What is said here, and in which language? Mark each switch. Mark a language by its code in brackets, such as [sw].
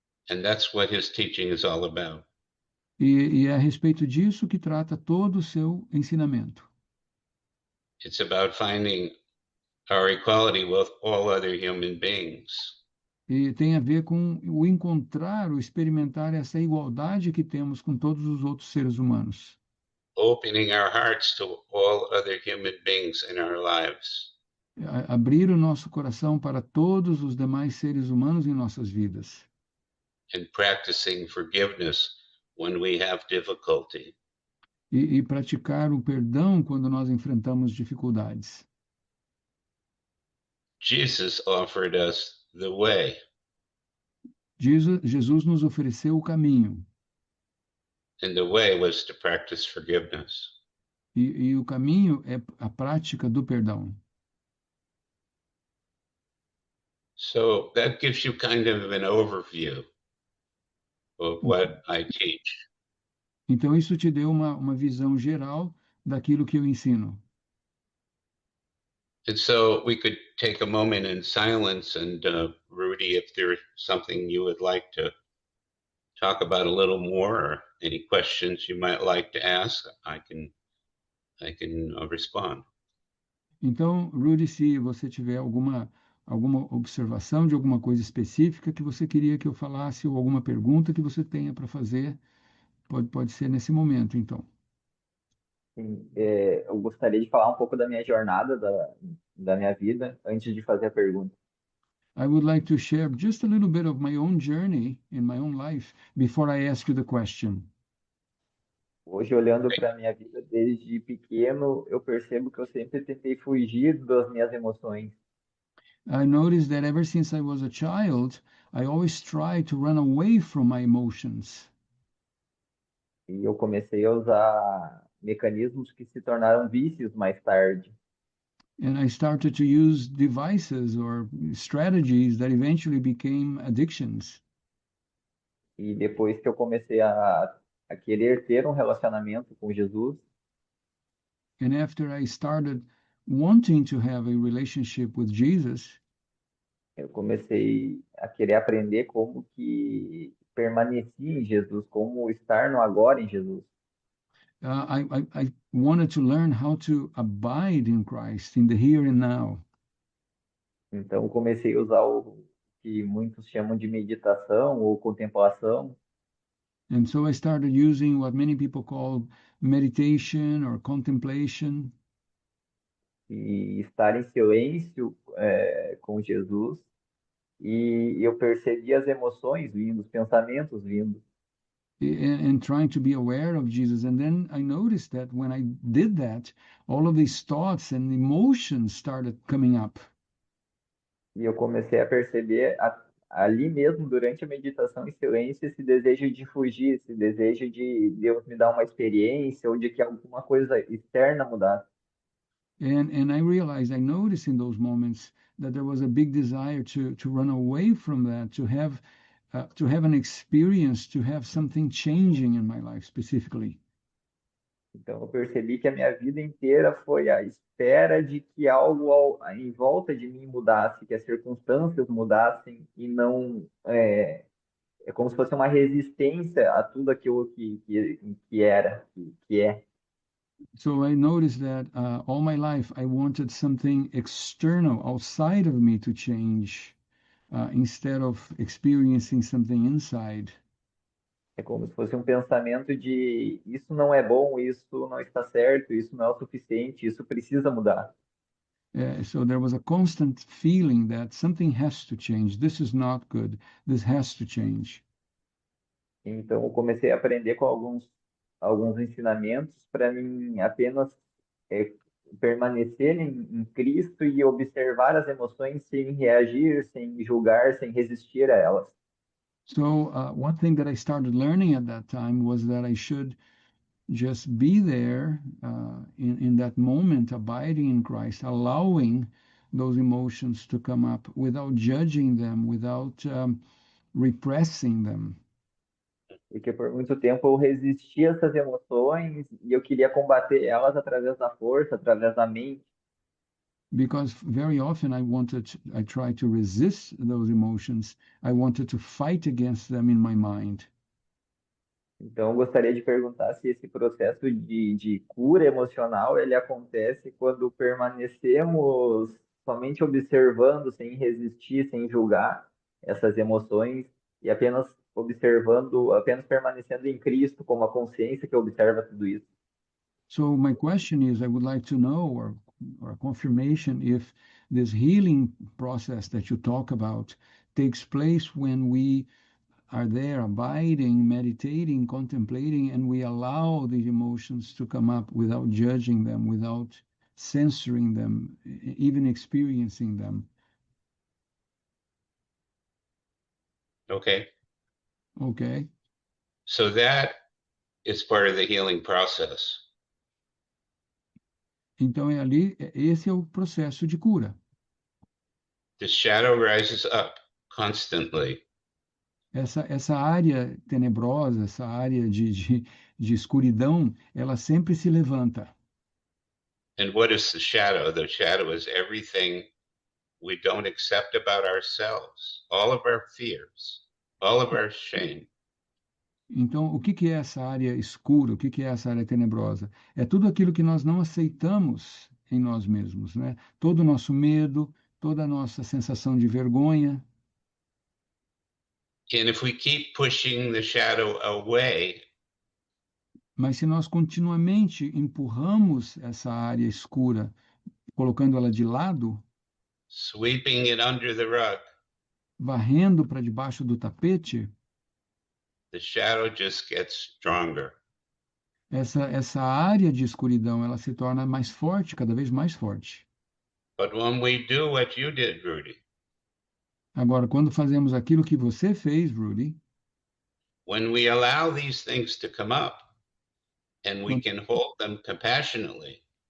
[en] And that's what his teaching is all about. [pt] E é a respeito disso que trata todo o seu ensinamento. [en] It's about finding our equality with all other human beings. [pt] E tem a ver com o encontrar, o experimentar essa igualdade que temos com todos os outros seres humanos. [en] Opening our hearts to all other human beings in our lives. [pt] Abrir o nosso coração para todos os demais seres humanos em nossas vidas. [en] And practicing forgiveness when we have difficulty. [pt] E praticar o perdão quando nós enfrentamos dificuldades. [en] Jesus offered us the way. [pt] Jesus nos ofereceu o caminho. [en] And the way was to practice forgiveness. [pt] E o caminho é a prática do perdão. [en] So that gives you kind of an overview of what I teach. [pt] Então, isso te deu uma visão geral daquilo que eu ensino. [en] And so we could take a moment in silence, and Rudy, if there's something you would like to talk about a little more, or any questions you might like to ask, I can respond. [pt] Então, Rudy, se você tiver alguma observação de alguma coisa específica que você queria que eu falasse, ou alguma pergunta que você tenha para fazer, pode ser nesse momento, então. Sim, eu gostaria de falar um pouco da minha jornada, da minha vida, antes de fazer a pergunta. [en] I would like to share just a little bit of my own journey in my own life before I ask you the question. [pt] Hoje, olhando para a minha vida desde pequeno, eu percebo que eu sempre tentei fugir das minhas emoções. [en] I noticed that ever since I was a child, I always tried to run away from my emotions. [pt] E eu comecei a usar mecanismos que se tornaram vícios mais tarde. [en] And I started to use devices or strategies that eventually became addictions. [pt] E depois que eu comecei a querer ter um relacionamento com Jesus, [en] And after I started wanting to have a relationship with Jesus, [pt] eu comecei a querer aprender como que permanecer em Jesus, como estar no agora em Jesus. [en] I wanted to learn how to abide in Christ in the here and now. [pt] Então, eu comecei a usar o que muitos chamam de meditação ou contemplação, [en] And so I started using what many people call meditation or contemplation, [pt] e estar em silêncio, com Jesus. E eu percebi as emoções vindo, os pensamentos vindo. [en] and trying to be aware of Jesus. And then I noticed that when I did that, all of these thoughts and emotions started coming up. [pt] E eu comecei a perceber ali mesmo, durante a meditação em silêncio, esse desejo de fugir, esse desejo de Deus me dar uma experiência ou de que alguma coisa externa mudasse. [en] And I realized, I noticed in those moments that there was a big desire to run away from that, to have an experience, to have something changing in my life specifically. [pt] Então, eu percebi que a minha vida inteira foi a espera de que algo em volta de mim mudasse, que as circunstâncias mudassem e não. É como se fosse uma resistência a tudo aquilo que era, que é. [en] So I noticed that all my life I wanted something external outside of me to change instead of experiencing something inside. [pt] É como se fosse um pensamento de isso não é bom, isso não está certo, isso não é o suficiente, isso precisa mudar. [en] So there was a constant feeling that something has to change. This is not good. This has to change. [pt] Então, eu comecei a aprender com alguns ensinamentos para mim apenas é, permanecer em Cristo e observar as emoções sem reagir, sem julgar, sem resistir a elas. [en] So one thing that I started learning at that time was that I should just be there in that moment, abiding in Christ, allowing those emotions to come up without judging them, without repressing them. [pt] Porque por muito tempo eu resisti a essas emoções e eu queria combater elas através da força, através da mente. [en] Because very often I tried to resist those emotions. I wanted to fight against them in my mind. [pt] Então, eu gostaria de perguntar se esse processo de cura emocional ele acontece quando permanecemos somente observando, sem resistir, sem julgar essas emoções e apenas observando, apenas permanecendo em Cristo como a consciência que observa tudo isso. [en] So my question is, I would like to know, or a confirmation, if this healing process that you talk about takes place when we are there abiding, meditating, contemplating, and we allow the emotions to come up without judging them, without censoring them, even experiencing them. Okay. Okay? So that is part of the healing process. [pt] Então esse é o processo de cura. [en] The shadow rises up constantly. [pt] Essa área tenebrosa, essa área de escuridão, ela sempre se levanta. [en] And what is the shadow? The shadow is everything we don't accept about ourselves, all of our fears, all of our shame. [pt] Então, o que que é essa área escura? O que que é essa área tenebrosa? É tudo aquilo que nós não aceitamos em nós mesmos, né? Todo o nosso medo, toda a nossa sensação de vergonha. [en] And if we keep pushing the shadow away, [pt] Mas se nós continuamente empurramos essa área escura, colocando ela de lado, [en] sweeping it under the rug, [pt] varrendo para debaixo do tapete, [en] the shadow just gets stronger. [pt] essa área de escuridão ela se torna mais forte, cada vez mais forte. [en] But when we do what you did, Rudy, [pt] Agora, quando fazemos aquilo que você fez, Rudy, [en] when we allow these things to come up and we [pt] quando, [en] can hold them compassionately,